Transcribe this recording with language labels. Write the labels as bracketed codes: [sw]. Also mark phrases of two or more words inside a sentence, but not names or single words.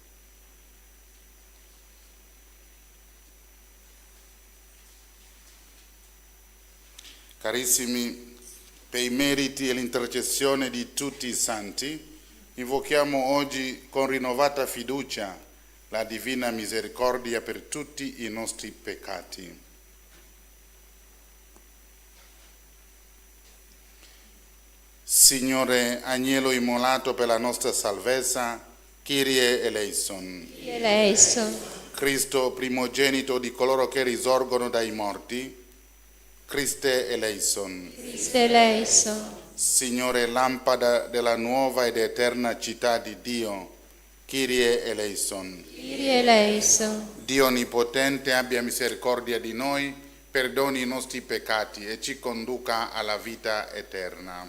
[it] Carissimi, per i meriti e l'intercessione di tutti i santi, invochiamo oggi con rinnovata fiducia la divina misericordia per tutti i nostri peccati. Signore, agnello immolato per la nostra salvezza, [el] Κύριε ἐλέησον. Κύριε ἐλέησον. [it] Cristo, primogenito di coloro che risorgono dai morti, [el] Χριστὲ ἐλέησον. Χριστὲ ἐλέησον. [it] Signore, lampada della nuova ed eterna città di Dio, [el] Κύριε ἐλέησον. Κύριε ἐλέησον. [it] Dio Onnipotente abbia misericordia di noi, perdoni i nostri peccati e ci conduca alla vita eterna.